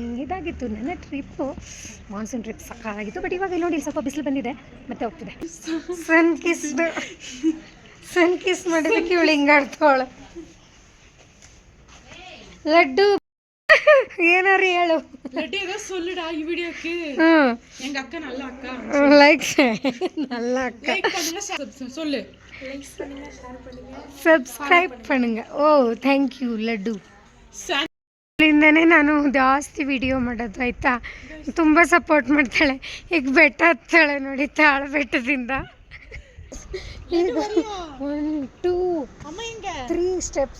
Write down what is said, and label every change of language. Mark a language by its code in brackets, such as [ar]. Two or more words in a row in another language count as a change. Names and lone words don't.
[kn] ಇದಾಗಿತ್ತು ನನ್ನ ಟ್ರಿಪ್ಪು. [en] monsoon trip [kn] ಸಾಕಾಗಿತ್ತು. ಬಟ್ ಇವಾಗ ಇಲ್ಲಿ ನೋಡಿ ಸ್ವಲ್ಪ ಬಿಸಿಲು ಬಂದಿದೆ, ಮತ್ತೆ ಹೋಗ್ತಿದೆ. [en] sun kiss [kn] ಮಾಡಿದಕ್ಕೆ ಇವಳು ಹಿಂಗಾಡ್ತಾವಳು. ಲಡ್ಡು ಏನಾರು ಹೇಳು. ಲಡ್ಡು [ta] ஏதோ சொல்லுடா [kn] ಈ ವಿಡಿಯೋಕ್ಕೆ. [ta] எங்க அக்கா நல்ல அக்கா. லைக் நல்ல அக்கா. லைக் பண்ணுங்க, சொல்லு. ಸಬ್ಸ್ಕ್ರೈಬ್ பண்ணுங்க. [en] Oh thank you Laddu. [kn] ಇಂದನೇ ನಾನು ಜಾಸ್ತಿ ವಿಡಿಯೋ ಮಾಡೋದು ಆಯ್ತಾ. ತುಂಬ ಸಪೋರ್ಟ್ ಮಾಡ್ತಾಳೆ. ಈಗ ಬೆಟ್ಟ ಹತ್ತಾಳೆ ನೋಡಿ, ತಾಳ ಬೆಟ್ಟದಿಂದ. 1 2 3 ಸ್ಟೆಪ್ಸ್.